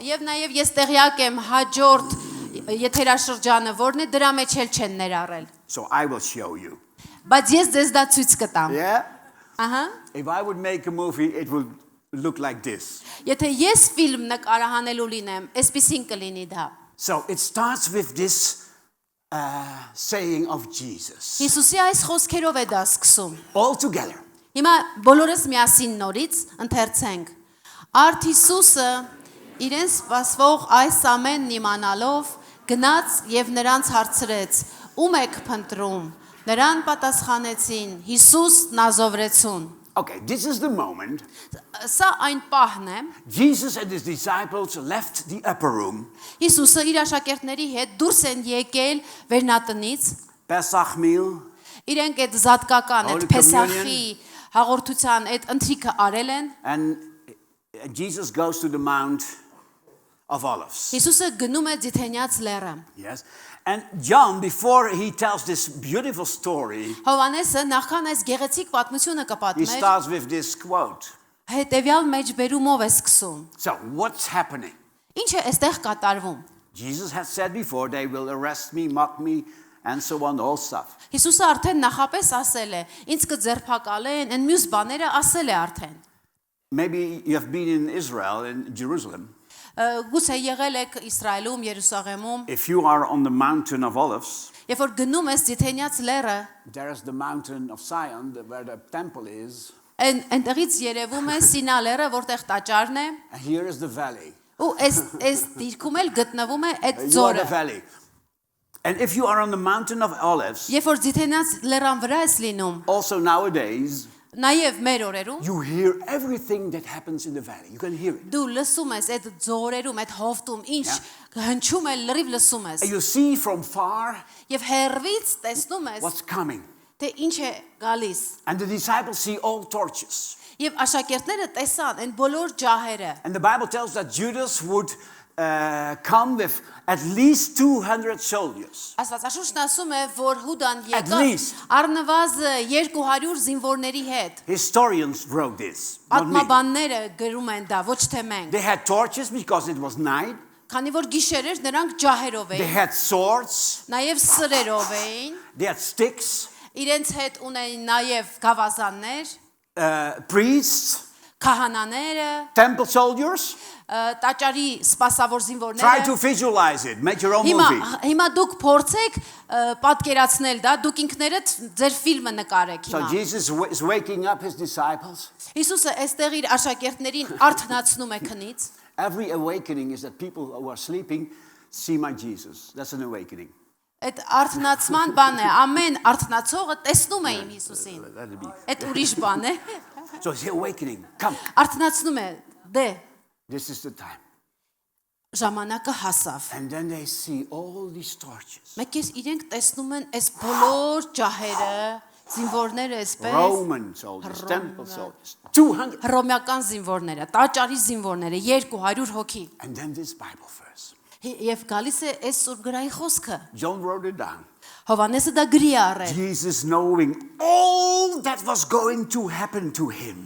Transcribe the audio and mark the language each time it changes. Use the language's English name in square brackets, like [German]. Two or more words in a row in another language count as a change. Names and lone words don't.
[Armenian] Եվ նաև ես տեղյակ եմ հաջորդ եթերաշրջանը, որն է դրա մեջ էլ չեն ներառել։ [English] So I will show you. [Armenian] Բայց ես ձեզ դա ցույց կտամ։ [English] Yeah? [Armenian] Ահա։ [English] If I would make a movie, it would look like this. [Armenian] Եթե ես ֆիլմ նկարահանելու լինեմ, այսպեսին կլինի դա։ [English] So it starts with this saying of Jesus. [Armenian] Հիսուսի այս խոսքերով է դա սկսում։ [English] All together. [Armenian] Հիմա բոլորս միասին նորից ընթերցենք։ Արդ Հիսուսը իրեն սպասվող այս ամենն իմանալով գնաց եւ նրանց հարցրեց. Ում եք փնտրում։ Նրան պատասխանեցին. Հիսուս Նազովրեցուն։ [English] Okay, this is the moment [Armenian] Սա այն պահն է։ [English] Jesus and his disciples left the upper room. [Armenian] Հիսուսը իր աշակերտների հետ դուրս են եկել վերնատնից։ [English] Pesach meal. [Armenian] Իրենք այդ զատկական, [English] Holy [Armenian] այդ Փեսախի հաղորդության այդ ընթրիքը արել են։ [English] And Jesus goes to the Mount of Olives. [Armenian] Հիսուսը գնում է Ձիթենյաց լեռը։ [English] Yes. And John, before he tells this beautiful story, [Armenian] Հովանեսը նախքան այս գեղեցիկ պատմությունը [English] he [Armenian] կպատմեր, [English] starts with this quote. [Armenian] հետևյալ մեջբերումով է սկսում։ [English] So, what's happening? [Armenian] Ինչ է այստեղ կատարվում։ [English] Jesus had said before, they will arrest me, mock me, and so on, all stuff. [Armenian] Հիսուսը արդեն նախապես ասել է, ինձ կձերբակալեն, այն մյուս բաները ասել է արդեն։ [English] Maybe you have been in Israel, in Jerusalem. [Armenian] Գուցե եղել եք Իսրայելում, Երուսաղեմում, [English] If you are on the mountain of Olives, [Armenian] երբ որ գնում ես Ձիթենյաց լեռը, [English] there is the mountain of Zion, where the temple is, [Armenian] այնտեղից երևում է Սինա լեռը, որտեղ տաճարն է, [English] and here is the valley. [Armenian] ու այս դիրքում էլ գտնվում է այդ [English] You are the [Armenian] ձորը։ [English] valley. And if you are on the mountain of Olives, [Armenian] Երբ որ Ձիթենյաց լեռան վրա ես լինում, [English] also nowadays, [Armenian] նաև մեր օրերում [English] you hear everything that happens in the valley. You can hear it. [Armenian] դու լսում ես այդ ձորերում, այդ հովտում, ինչ հնչում է, լրիվ լսում ես։ [English] And you see from far [Armenian] Եվ հերվից տեսնում ես, [English] what's coming. [Armenian] թե ինչ է գալիս։ [English] And the disciples see all torches. [Armenian] Եվ աշակերտները տեսան այն բոլոր ջահերը։ [English] And the Bible tells that Judas would come with at least 200 soldiers. [Armenian] Աստվածաշունչն ասում է, որ Հուդան [English] At [Armenian] եկավ [English] least. [Armenian] առնվազն 200 զինվորների հետ։ [English] Historians wrote this, not me. [Armenian] Պատմաբանները գրում են դա, ոչ թե մենք։ [English] They had torches because it was night. [Armenian] Քանի որ գիշեր էր, նրանք ջահերով [English] They [Armenian] էին, [English] had swords. [Armenian] նաև սրերով էին, [English] They had sticks. [Armenian] իրենց հետ ունեին նաև գավազաններ, [English] Priests. [Armenian] քահանաները, [English] Temple soldiers. [Armenian] տաճարի սպասավոր [English] Try [Armenian] զինվորները։ [English] to visualize it. Make your own [Armenian] Հիմա [English] movie. [Armenian] հիմա դուք փորձեք պատկերացնել դա, դուք ինքներդ ձեր ֆիլմը նկարեք [English] So [Armenian] հիմա։ [English] Jesus is waking up his disciples. Հիսուսը այստեղ իր աշակերտներին արթնացնում է քնից։ Every awakening is that people who are sleeping see my Jesus. That's an awakening. [Armenian] Այդ արթնացման բանն է, ամեն արթնացողը տեսնում է իմ Հիսուսին։ [English] Let it be. [Armenian] Այդ ուրիշ բան է։ [English] So it's the awakening. Come. [Armenian] Արթնացնում է, դե [English] This is the time. [Armenian] ժամանակը հասավ։ [English] And then they see all these torches. [Armenian] Մեկես իրենք տեսնում են այս բոլոր ջահերը, զինվորները այսպես, [English] Roman soldiers, temple soldiers. 200. [Armenian] հռոմեական զինվորները, տաճարի զինվորները, 200 հոգի։ [English] And then this Bible verse. [Armenian] Եվ գալիս է այս սուրբ գրային խոսքը։ [English] John wrote it down. [Armenian] Հովանեսը դա գրի է առել։ [English] Jesus knowing all that was going to happen to him.